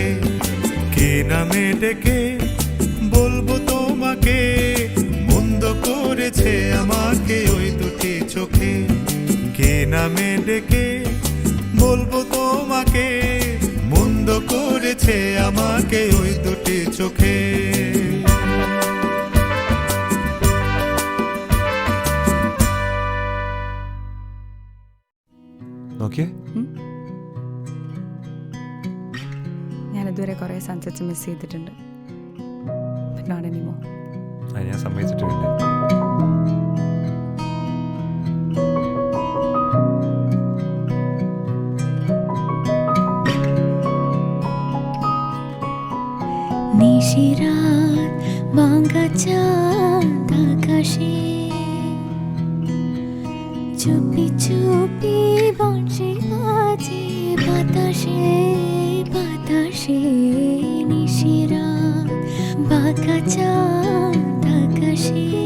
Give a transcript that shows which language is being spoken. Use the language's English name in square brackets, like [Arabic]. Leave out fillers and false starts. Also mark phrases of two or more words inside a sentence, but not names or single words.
[Bangla] কে নামে ডেকে বলবো তোমাকে, মন্দ করেছে আমাকে ওই দুটি চোখে। কে নামে ডেকে বলবো তোমাকে, মন্দ করেছে আমাকে ওই দুটি চোখে। Okay? [Malayalam] ഇതുവരെ കുറേ [English] sunsets miss [Malayalam] ചെയ്തിട്ടുണ്ട്. [English] But not anymore. [Malayalam] അത് ഞാൻ സമ്മതിച്ചിട്ടുമില്ല. [Bangla] নিশিরাত ভাঙা চাঁদ আকাশে চুপি চুপি বংশী বাজে বাতাসে বাতাসে নিশিরাত ভাঙা চাঁদ আকাশে